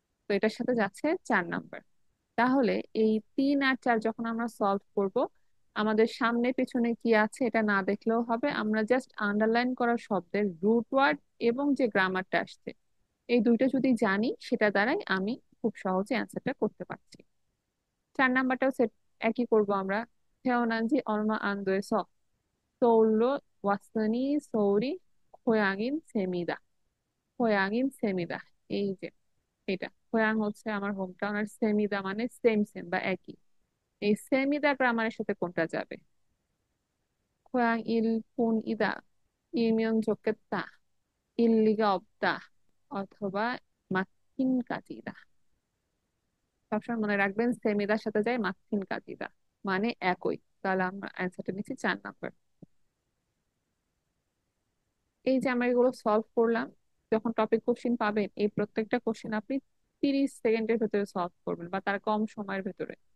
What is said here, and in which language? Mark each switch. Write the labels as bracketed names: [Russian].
[Bangla] তো এটার সাথে যাচ্ছে 4 নাম্বার। তাহলে এই 3 আর 4 যখন আমরা সলভ করব, আমাদের সামনে পেছনে কি আছে এটা না দেখলেও হবে, আমরা জাস্ট আন্ডারলাইন করা শব্দের রুট ওয়ার্ড এবং যে গ্রামারটা আসছে, এই দুইটা যদি জানি, সেটা দ্বারাই আমি খুব সহজে অ্যান্সারটা করতে পারছি। 4 নাম্বারটাও সেট একই করব আমরা। [Korean] 태어난지 얼마 안 돼서 서울로 왔으니 서울이 고향인 셈이다। 고향인 셈이다। [Bangla] এই যে এটা, 고향 হচ্ছে আমার হোম টাউন, আর সেমিদা মানে সেম সেম বা একই। এই সেমিদা গ্রামারের সাথে কোনটা যাবে? [Korean] 고향일 뿐이다, 이면 좋겠다, 일리가 없다, অথবা মাথিন কাজিদা। [Bangla] সবসময় মনে রাখবেন, সেমিদার সাথে যায় মাথিন কাজিদা, মানে একই। তাহলে আমরা অ্যান্সারটা নিচ্ছি 4 নাম্বার। এই যে আমরা এগুলো সলভ করলাম, যখন টপিক কোশ্চিন পাবেন, এই প্রত্যেকটা কোশ্চিন আপনি 30 সেকেন্ডের ভেতরে সলভ করবেন, বা তার কম সময়ের ভেতরে।